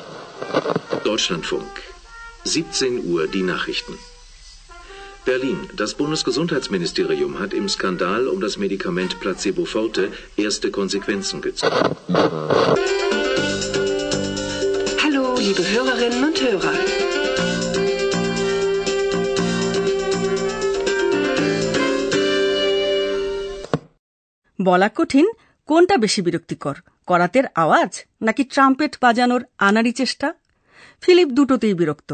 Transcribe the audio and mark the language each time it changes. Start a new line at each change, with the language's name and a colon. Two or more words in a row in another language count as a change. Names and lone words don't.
German: Deutschlandfunk. 17 Uhr die Nachrichten. Berlin. Das Bundesgesundheitsministerium hat im Skandal um das Medikament Placebo Forte erste Konsequenzen gezogen. Hallo, liebe Hörerinnen und Hörer.
Bangla: বলা কঠিন কোনটা বেশি বিরক্তিকর, করাতের আওয়াজ নাকি ট্রাম্পেট বাজানোর আনাড়ি চেষ্টা। ফিলিপ দুটোতেই বিরক্ত।